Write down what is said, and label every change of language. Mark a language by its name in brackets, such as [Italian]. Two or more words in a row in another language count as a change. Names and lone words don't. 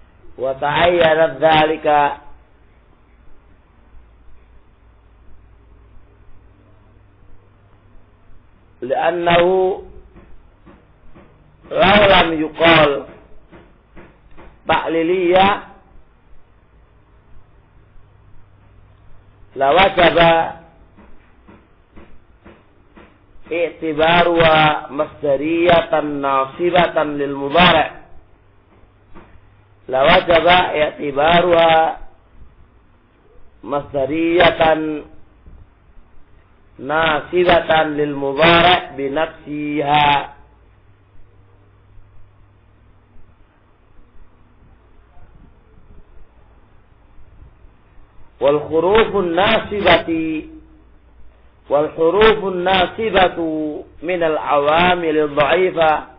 [Arabic] وتعين ذلك لأنه لو لم يقل تعليلية لوجب اعتبارها مصدرية ناصبة للمضارع لوجب اعتبارها مصدرية ناصبة للمضارع بنفسها والحروف الناصبة من العوامل الضعيفة